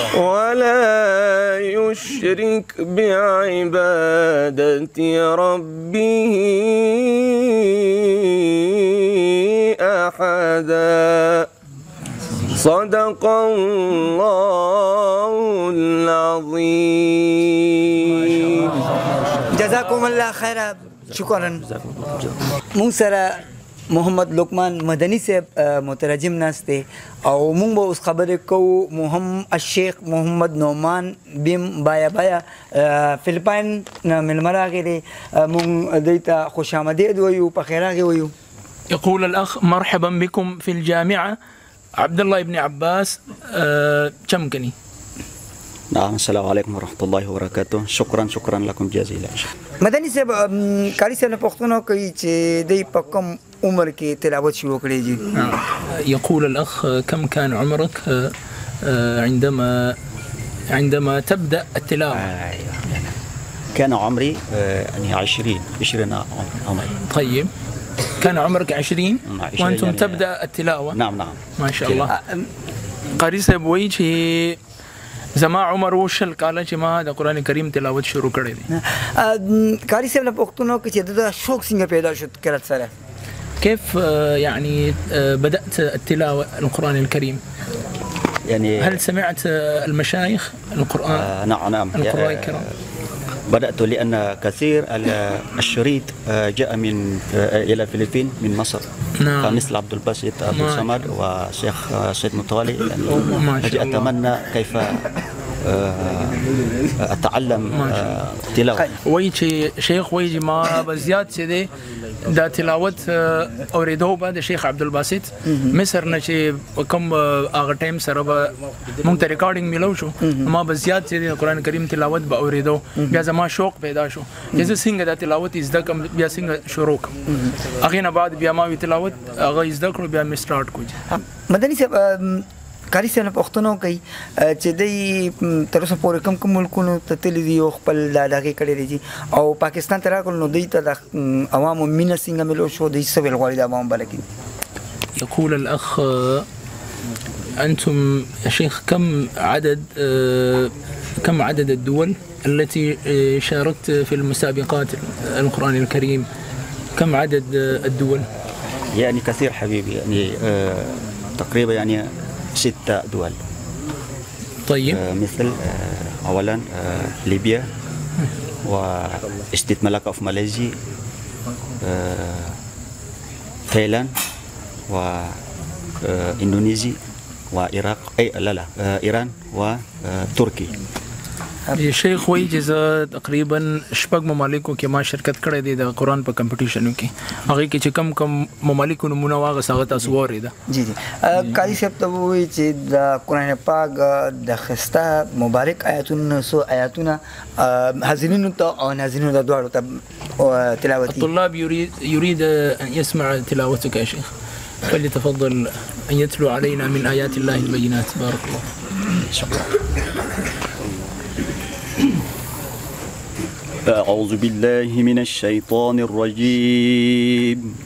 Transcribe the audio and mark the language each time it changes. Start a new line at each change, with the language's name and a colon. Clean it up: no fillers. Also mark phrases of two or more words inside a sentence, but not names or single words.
Arabic: ولا يشرك بعبادة ربه أحدا. صدق الله العظيم. جزاكم الله خيرا. شكرا.
Pashto: موسى محمد لقمان مدني سے مترجم ناستے او مونږ به اوس خبرې کوو الشیخ محمد نعمان بیم بایا بایا فلپاین نه مېلمه راغی دی مونږ دوی ته خوش آمدید وایو په خیر راغی وایو.
Arabic: يقول الأخ مرحبا بكم في الجامعة عبد الله بن عباس چمکنی. نعم السلام عليكم ورحمة الله وبركاته. شكرا لكم جزيلا.
Pashto: مدني صاحب قاری صاحب نه پوښتنه کوي چې د په کوم عمر کې تلاوت شروع کړی دي؟
Arabic: يقول الأخ كم كان عمرك عندما تبدأ التلاوة؟ كان عمري يعني 20 عمري. طيب كان عمرك 20 وأنتم يعني تبدأ التلاوة؟ نعم ما شاء الله.
Pashto: قاری صاحب وایي چې زما عمر و شل کاله چې ما د قرآن کریم تلاوت شروع کړی دی. قاری صاحب نه پوښتنه کوي چې د شوق څنګه پیدا شو کله سره؟
Arabic: كيف يعني بدأت التلاوة القرآن الكريم؟ يعني هل سمعت المشايخ القرآن؟ نعم القراء الكرام. بدأت لأن كثير الشريط جاء من إلى الفلبين من مصر. نعم. فمثل عبد الباسط عبد الصمد وشيخ سيد مطالي. أجي أتمنى كيف أتعلم تلاوة.
Pashto: وایي چې شیخ وایي چې ما به زیات چې دی دا تلاوت اورېدو به د شیخ عبدالباسط مصر نه چې کوم هغه ټایم سره به مونږ ته ریکارډینګ میلو شو ما به زیات چې دی قرآن کریم تلاوت به اورېدو بیا زما شوق پیدا شو چې زه څنګه دا تلاوت زده کړم بیا څنګه شروع کړم هغې نه بعد بیا ما وی تلاوت هغه زده کړو بیا مې سټارټ کړو. مدني صاحب قاری صاحب نه پوښتنه کوي چې دوی تر اوسه پورې کوم ملکونو ته تللي دي او خپل دغې کړی دي او پاکستان ته راغلل نو دوی ته د عوامو مینه څنګه ملو شو دوی څه ویل غواړي د عوامو باره کې؟
Arabic: يقول الأخ أنتم يا شيخ كم عدد الدول التي شاركت في المسابقات القرآن الكريم؟ كم عدد الدول؟ يعني كثير حبيبي يعني تقريبا يعني 6 دول. طيب. مثل أولا ليبيا وستيت ملاكا في ماليزيا تايلاند وإندونيسيا وعراق إيران وتركي.
Pashto: شیخ وایي چې زه تقریبا 6 ممالکو کې ما شرکت کړی دی د قرآن په کمپټیشنو کې هغې کې چې کم ممالکو نومونه واغست هغه تاسو واورېده. جی قاری صاحب ته وایي چې د قرآن پاک د ښایسته مبارک آیاتونه څو آیاتونه حاضرینو ته او ناظرینو ته دواړو ته تلاوت دي.
Arabic: الطلاب يريد أن يسمع تلاوتك يا شيخ فليتفضل أن يتلو علينا من آيات الله البينات. بارك الله. شكرا. أعوذ بالله من الشيطان الرجيم.